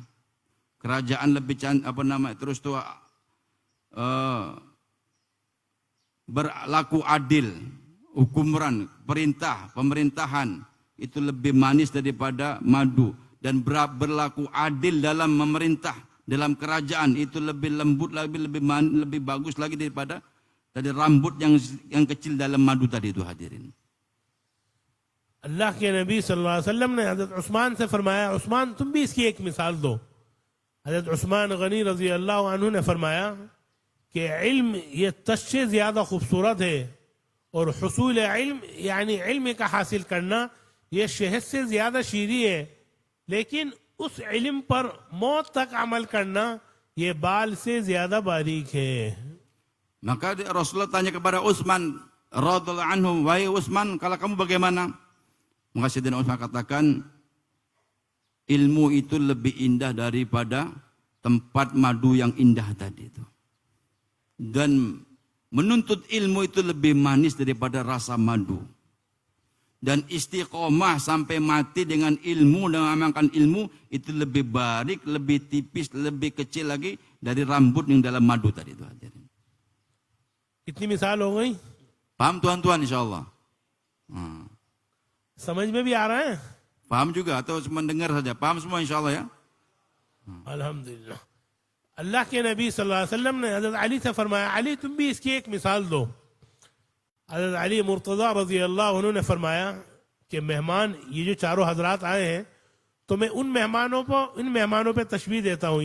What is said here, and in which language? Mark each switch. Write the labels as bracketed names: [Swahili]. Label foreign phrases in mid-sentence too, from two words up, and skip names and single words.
[Malay] Kerajaan lebih cantik, terus tuh berlaku adil, hukuman, pemerintahan itu lebih manis daripada madu, dan berlaku adil dalam memerintah, dalam kerajaan itu lebih lembut, lebih bagus lagi daripada tadi rambut yang kecil dalam madu tadi itu, hadirin. [Hindi] अल्लाह के नबी [Arabic] صلى الله عليه وسلم [Hindi] ने हज़रत उस्मान से फरमाया, उस्मान तुम भी इसकी एक मिसाल दो। हज़रत उस्मान गनी [Arabic] رضي الله عنه [Hindi] ने फरमाया कि इल्म ये तश से ज्यादा खूबसूरत है और हुसूल इल्म यानी इल्म का हासिल करना ये शहद से ज्यादा शीरी है, लेकिन उस इल्म पर मौत तक अमल करना ये बाल से ज्यादा बारीक है। [Malay] Maka Rasulullah tanya kepada Utsman [Arabic] رضي الله عنه, [Malay] wahai Utsman, kalau kamu bagaimana? Maka Sayyidina Utsman katakan, ilmu itu lebih indah daripada tempat madu yang indah tadi itu. Dan menuntut ilmu itu lebih manis daripada rasa madu. Dan istiqomah sampai mati dengan ilmu dan mengamalkan ilmu itu lebih barik, lebih tipis, lebih kecil lagi dari rambut yang dalam madu tadi itu, hadirin. [Hindi] कितनी मिसाल हो गई? [Malay] Paham tuan-tuan insyaallah? [Hindi] समझ में भी आ रहा है? [Malay] Paham juga atau cuma dengar saja? Paham semua insyaallah ya? [Hindi] अल्हम्दुलिल्लाह। अल्लाह के नबी [Arabic] صلى الله عليه وسلم [Hindi] ने हज़रत अली से फरमाया, अली तुम भी इसकी एक मिसाल दो। हज़रत अली मुर्तज़ा [Arabic] رضي الله عنه [Hindi] ने फरमाया कि मेहमान ये जो चारों हजरात आए हैं, तो मैं इन मेहमानों पे तशबीह देता हूँ।